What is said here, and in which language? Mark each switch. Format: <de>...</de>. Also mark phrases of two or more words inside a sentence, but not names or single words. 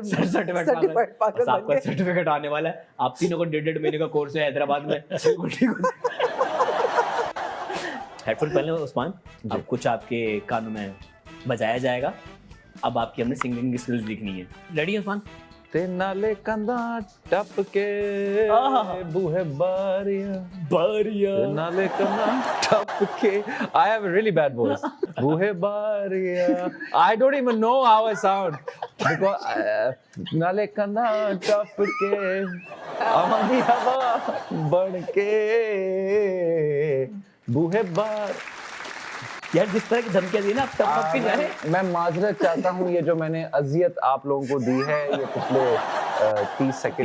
<ur>سرٹیفائڈ سرٹیفائڈ پاگل بس آپکا بن گئے. سرٹیفکیٹ آنے والا ہے. آپ تینوں کو 1.5 مہینے کا کورس ہے حیدرآباد میں. بالکل ٹھیک ہو. ہیڈفون پہلے عثمان، اب کچھ آپکے کانوں میں بجایا جائے گا. اب آپکی ہم نے</ur> <en>singing skills</en> <ur>دکھنی ہے. ریڈی ہے عثمان?</ur> <pa>تے نالے کندھا ٹپ کے بوہے باریاں باریا تے نالے کندھا ٹپ کے.</pa> <en>I have a really bad voice.</en> <pa>بوہے باریاں.</pa> <en>I don't even know how I sound because</en> <pa>نالے کندھا ٹپ کے آوازی ہوا بڑھ کے بوہے بار.</pa> <ur>یار جس طرح کی دھمکیاں دی نا، اب ٹپ کے جائے. میں معذرت چاہتا ہوں، یہ جو میں نے اذیت آپ لوگوں کو دی ہے یہ پچھلے 30 سیکنڈ</ur>